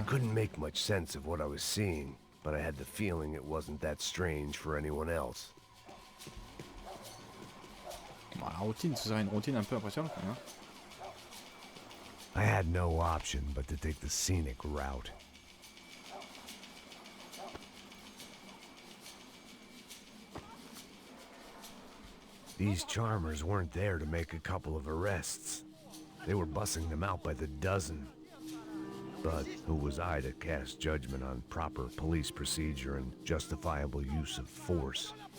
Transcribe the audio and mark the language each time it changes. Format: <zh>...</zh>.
<en>I couldn't make much sense of what I was seeing, but I had the feeling it wasn't that strange for anyone else.</en> <fr>Bon, la routine, ce serait une routine un peu impressionnante, hein.</fr> <en>I had no option but to take the scenic route. These charmers weren't there to make a couple of arrests. They were bussing them out by the dozen. But who was I to cast judgment on proper police procedure and justifiable use of force?</en>